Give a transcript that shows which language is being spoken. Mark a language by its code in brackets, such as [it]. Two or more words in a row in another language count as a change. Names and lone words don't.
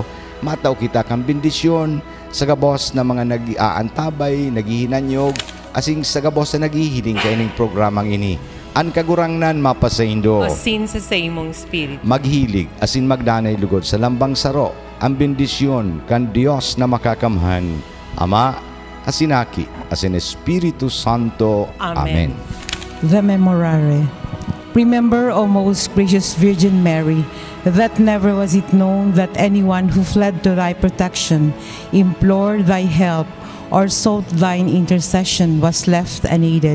[bik] Mataw kita kang bendisyon sa gabos na mga nag-aantabay, naghihinanyog, asing sa gabos na naghihiling kay ining programang ini. An kagurangnan mapasaindo. Asin sa imong spirit. Maghilig, asin magdanay lugod sa lambang saro. Ang bendisyon kan Dios na makakamhan. Ama, asinaki, asin Espiritu Santo. Amen. [en] The Memorare. Remember, O most gracious Virgin Mary, that never was it known that anyone who fled to thy protection, implored thy help, or sought thine intercession was left unaided.